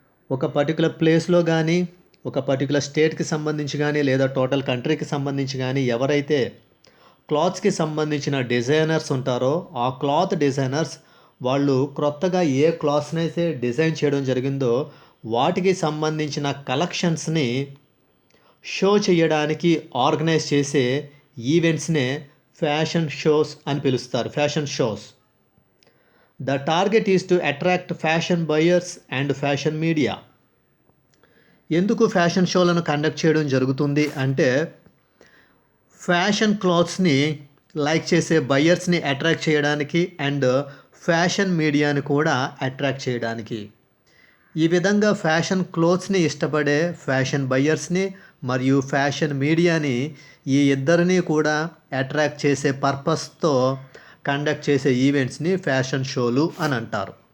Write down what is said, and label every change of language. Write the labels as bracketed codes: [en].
[te] ఒక పర్టికులర్ ప్లేస్లో కానీ ఒక పర్టికులర్ స్టేట్కి సంబంధించి కానీ లేదా టోటల్ కంట్రీకి సంబంధించి కానీ ఎవరైతే క్లాత్స్కి సంబంధించిన డిజైనర్స్ ఉంటారో ఆ క్లాత్ డిజైనర్స్ వాళ్ళు క్రొత్తగా ఏ క్లాత్స్ని అయితే డిజైన్ చేయడం జరిగిందో వాటికి సంబంధించిన కలెక్షన్స్ని షో చేయడానికి ఆర్గనైజ్ చేసే ఈవెంట్స్నే ఫ్యాషన్ షోస్ అని పిలుస్తారు. Fashion shows. [en] The target is to attract fashion buyers and fashion media. [te] ఎందుకు ఫ్యాషన్ షోలను కండక్ట్ చేయడం జరుగుతుంది అంటే ఫ్యాషన్ క్లాత్స్ని లైక్ చేసే బయర్స్ని అట్రాక్ట్ చేయడానికి అండ్ ఫ్యాషన్ మీడియాని కూడా అట్రాక్ట్ చేయడానికి. ఈ విధంగా ఫ్యాషన్ క్లోత్స్ని ఇష్టపడే ఫ్యాషన్ బయర్స్ని మరియు ఫ్యాషన్ మీడియాని ఈ ఇద్దరిని కూడా అట్రాక్ట్ చేసే పర్పస్తో కండక్ట్ చేసే ఈవెంట్స్ని ఫ్యాషన్ షోలు అని అంటారు.